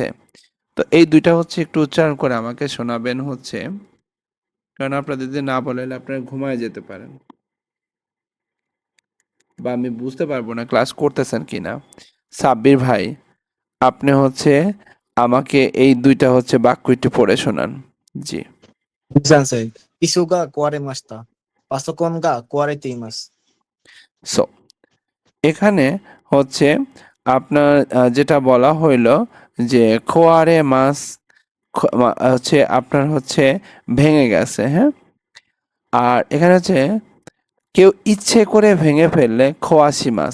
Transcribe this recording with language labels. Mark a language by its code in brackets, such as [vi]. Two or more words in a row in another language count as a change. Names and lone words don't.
[bn] তো এই দুইটা হচ্ছে একটু উচ্চারণ করে আমাকে শোনাবেন হচ্ছে, কারণ আপনাদের যদি না বলেন আপনারা ঘুমায় যেতে পারেন বা আমি বুঝতে পারবো না ক্লাস করতেছেন কিনা। সাব্বির ভাই, আপনি হচ্ছে আমাকে এই দুইটা হচ্ছে বাক্য একটু পড়ে শোনান। জি। [ja] Sensei. 椅子が壊れました. パソコンが壊れています. [bn] সো এখানে হচ্ছে আপনার যেটা বলা হইলো যে খোয়ারে মাছ হচ্ছে আপনার হচ্ছে ভেঙে গেছে, হ্যাঁ। আর এখানে হচ্ছে কেউ ইচ্ছে করে ভেঙে ফেললে খোয়াশি মাছ।